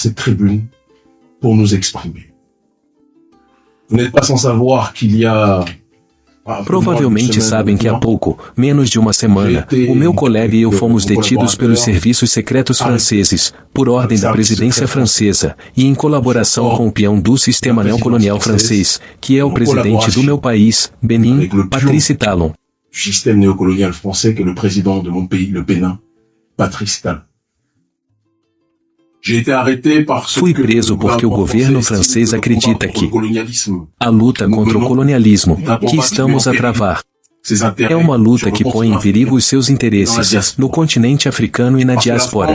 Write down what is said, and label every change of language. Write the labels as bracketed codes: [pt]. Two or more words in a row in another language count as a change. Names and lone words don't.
[pt] Provavelmente sabem que há pouco, menos de uma semana, o meu colega e eu fomos detidos pelos serviços secretos franceses, por ordem da presidência francesa, e em colaboração com o peão do sistema neocolonial francês, que é o presidente do meu país, Benin, Patrice Talon. [fr] Système néocolonial français que le président de mon pays, le Bénin, Patrice Talon. [pt] Fui preso porque o governo francês acredita que a luta contra o colonialismo que estamos a travar é uma luta que põe em perigo os seus interesses no continente africano e na diáspora.